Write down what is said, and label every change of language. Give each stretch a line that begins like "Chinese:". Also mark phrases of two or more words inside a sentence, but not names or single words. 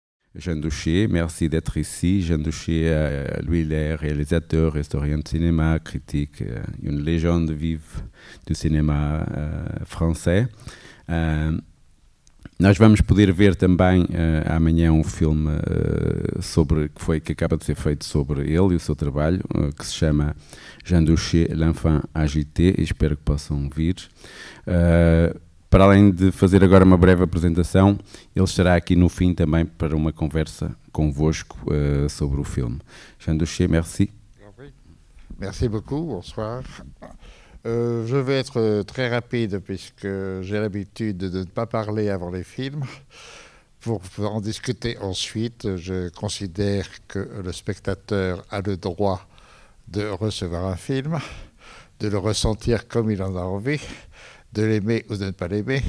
French: Jean Douché, merci d'être ici. Jean Douché, lui, il est réalisateur, historien de cinéma, critique, une légende vive
Portuguese: do cinema
French: français.
Portuguese: Nós vamos poder ver também amanhã um filme que acaba de ser feito sobre ele e o seu trabalho, que se chama Jean Douché, l'enfant agité, e espero que possam vir. Para além de fazer agora uma breve apresentação, ele estará aqui no fim também para uma conversa convosco sobre o filme.
French: Jean Douché, merci. Merci beaucoup, bonsoir. Je vais être très rapide puisque j'ai l'habitude de ne pas parler avant les films. Pour en discuter ensuite, je considère que le spectateur a le droit de recevoir un film, de le ressentir comme il en a envie, de l'aimer ou de ne pas l'aimer.